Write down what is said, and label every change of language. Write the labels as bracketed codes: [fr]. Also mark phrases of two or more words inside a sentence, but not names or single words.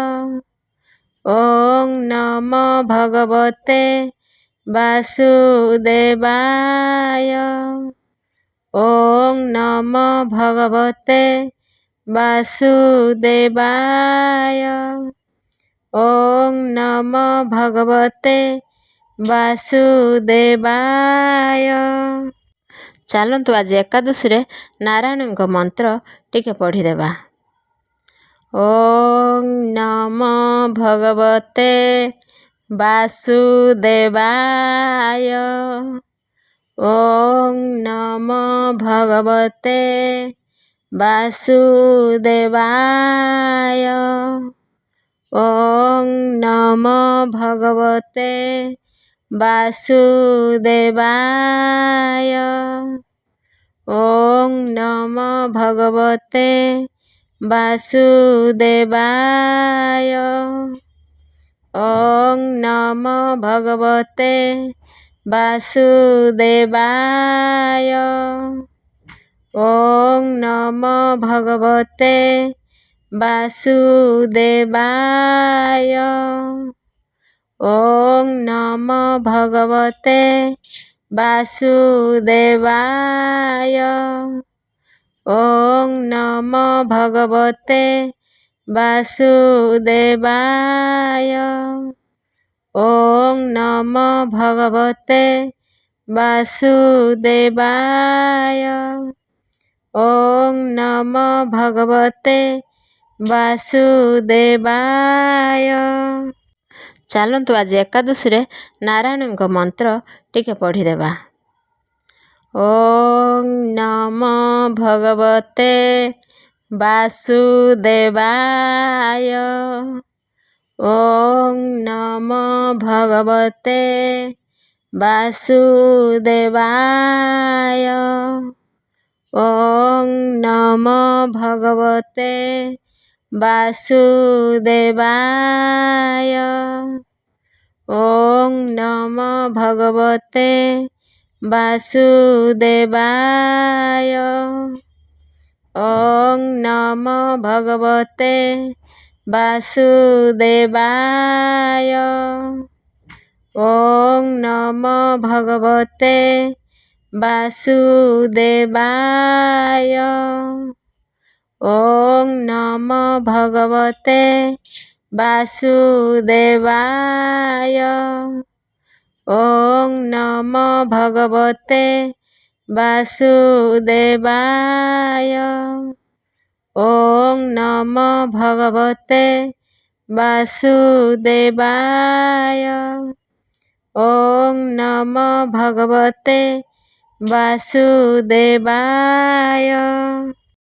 [sa] ॐ नमो भगवते वासुदेवाय। ॐ नमो भगवते वासुदेवाय। ॐ नमो भगवते वासुदेवाय। [or] ଚାଲନ୍ତୁ ଆଜି ଏକାଦଶୀରେ ନାରାୟଣଙ୍କ ମନ୍ତ୍ର ଟିକେ ପଢ଼ିଦେବା। [sa] ॐ ନମୋ ଭଗବତେ वासुदेवाय। ॐ ନମୋ ଭଗବତେ वासुदेवाय। ॐ ନମୋ ଭଗବତେ वासुदेवाय। ॐ ନମୋ ଭଗବତେ वासुदेवाय। ॐ ନମୋ ଭଗବତେ वासुदेवाय। ॐ ନମୋ ଭଗବତେ वासुदेवाय। ॐ ନମୋ ଭଗବତେ वासुदेवाय। ॐ ନମୋ ଭଗବତେ वासुदेवाय। ॐ ନମୋ ଭଗବତେ वासुदेवाय। ॐ ନମୋ ଭଗବତେ वासुदेवाय। [or] ଚାଲନ୍ତୁ ଆଜି ଏକାଦଶୀରେ ନାରାୟଣଙ୍କ ମନ୍ତ୍ର ଟିକେ ପଢ଼ିଦେବା। [sa] ॐ ନମୋ ଭଗବତେ वासुदेवाय। ॐ ନମୋ ଭଗବତେ वासुदेवाय। ॐ ନମୋ ଭଗବତେ वासुदेवाय। ॐ ନମୋ ଭଗବତେ वासुदेवाय। ॐ ନମୋ ଭଗବତେ वासुदेवाय। ॐ ନମୋ ଭଗବତେ वासुदेवाय। ॐ ନମୋ ଭଗବତେ वासुदेवाय। ॐ ନମୋ ଭଗବତେ वासुदेवाय। ॐ ନମୋ ଭଗବତେ वासुदेवाय। ॐ ନମୋ ଭଗବତେ वासुदेवाय।